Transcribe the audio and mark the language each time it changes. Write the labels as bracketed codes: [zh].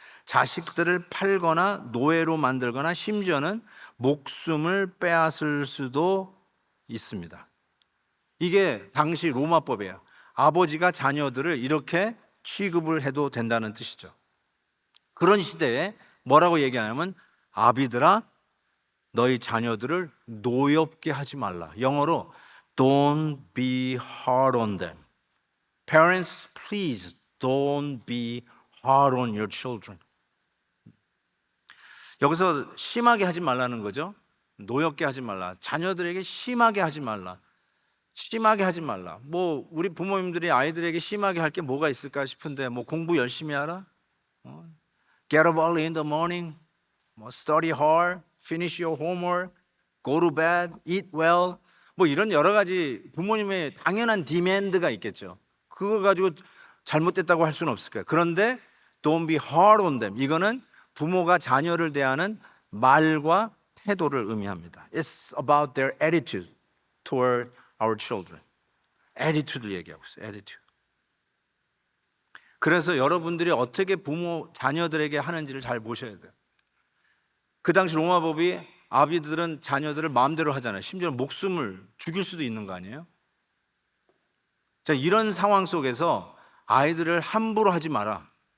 [ko] 자식들을 팔거나 노예로 만들거나 심지어는 목숨을 빼앗을 수도 있습니다. 이게 당시 로마법이에요. 아버지가 자녀들을 이렇게 취급을 해도 된다는 뜻이죠. 그런 시대에 뭐라고 얘기하냐면 아비들아 너희 자녀들을 노엽게 하지 말라. 영어로 [en] Don't be hard on them. Parents, please don't be hard on your children. [ko] 여기서 심하게 하지 말라는 거죠. 노엽게 하지 말라. 자녀들에게 심하게 하지 말라. 심하게 하지 말라. 뭐 우리 부모님들이 아이들에게 심하게 할 게 뭐가 있을까 싶은데, 뭐 공부 열심히 하라, [en] get up early in the morning, [ko] 뭐 [en] study hard, finish your homework, go to bed, eat well. [ko] 뭐 이런 여러 가지 부모님의 당연한 디맨드가 있겠죠. 그거 가지고 잘못됐다고 할 수는 없을 거예요. 그런데 [en] don't be hard on them. [ko] 이거는 부모가 자녀를 대하는 말과 태도를 의미합니다. [en] It's about their attitude toward our children. [ko] attitude를 얘기하고 있어요. [en] attitude. [ko] 그래서 여러분들이 어떻게 부모 자녀들에게 하는지를 잘 보셔야 돼요. 그 당시 로마법이 아비들은 자녀들을 마음대로 하잖아요. 심지어 목숨을 죽일 수도 있는 거 아니에요? 자, 이런 상황 속에서 아이들을 함부로 하지 마라.